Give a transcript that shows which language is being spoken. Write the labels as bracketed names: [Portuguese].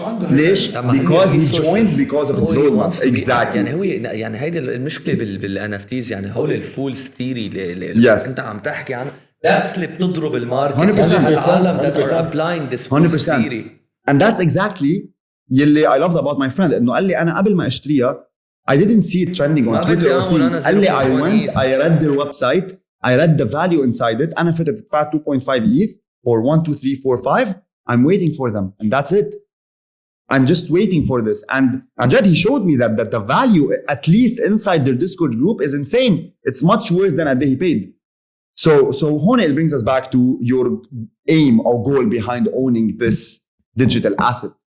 [Arabic] ليش؟ [English] because he joined because of its roadmap. Exactly. [Arabic] يعني هو يعني هيدي المشكله بالان اف تيز، يعني هول الفولز ثيري اللي [English] Yes. [Arabic] انت عم تحكي عنها، that's اللي بتضرب الماركت. [English] 100%. [Arabic] العالم [English] that are applying this false 100%. theory. And that's exactly [Arabic] يلي [English] I loved about my friend. [Arabic] انه قال لي انا قبل ما اشتريها [English] I didn't see it trending on Twitter or see. [Arabic] قال لي [English] I went, I read their website, I read the value inside it. [Arabic] أنا فتت دفعت 2.5 ETH for 1, 2, 3, 4, 5. [English] I'm waiting for them, and that's it. I'm just waiting for this. And Jad, he showed me that the value, at least inside their Discord group, is insane. It's much worse than a day he paid. So hone, it brings us back to your aim or goal behind owning this digital asset.